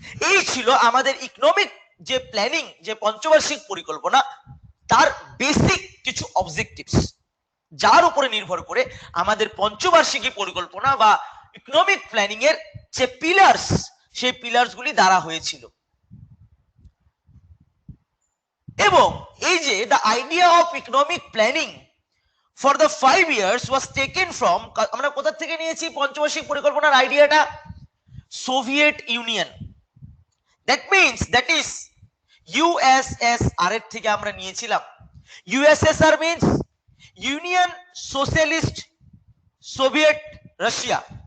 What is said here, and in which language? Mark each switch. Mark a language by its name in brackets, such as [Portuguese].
[Bangla] এই ছিল আমাদের ইকোনমিক যে প্ল্যানিং, যে পঞ্চবার্ষিক পরিকল্পনা, তার বেসিক কিছু অবজেক্টিভস, যার উপরে নির্ভর করে আমাদের পঞ্চবার্ষিকী পরিকল্পনা বা ইকোনমিক প্ল্যানিং এর যে পিলার্স, সেই পিলার্স গুলি দ্বারা হয়েছিল। এবং এই যে [English] the idea of economic planning for the 5 years was taken from, [Bangla] আমরা কোথা থেকে নিয়েছি পঞ্চবার্ষিক পরিকল্পনার আইডিয়াটা? Soviet union, [English] that means that is USSR [Bangla] এর থেকে আমরা নিয়েছিলাম। USSR means union socialist Soviet Russia.